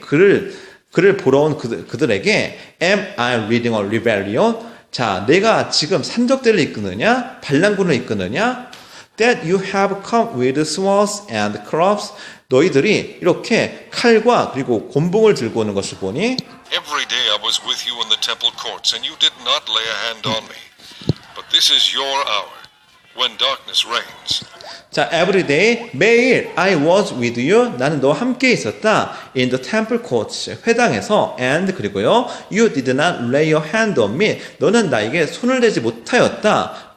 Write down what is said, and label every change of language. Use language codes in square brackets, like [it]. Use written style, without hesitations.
[ko] 그를 보러 온 그들에게 [en] Am I leading a rebellion? [ko] 자, 내가 지금 산적대를 이끄느냐? 반란군을 이끄느냐? [en] That you have come with swords and clubs. [ko] 너희들이 이렇게 칼과 그리고 곤봉을 들고 오는 것을 보니 [en] Every day I was with you in the temple courts, and you did not lay a hand on me. But this is your hour, when darkness reigns. 자, every day, [ko] 매일 [en] I was with you. [ko] 나는 너와 함께 있었다. [en] In the temple courts, [ko] 회당에서. [en] And [ko] 그리고요, [en] you did not lay your hand on me. [ko] 너는 나에게 손을 대지 못하였다.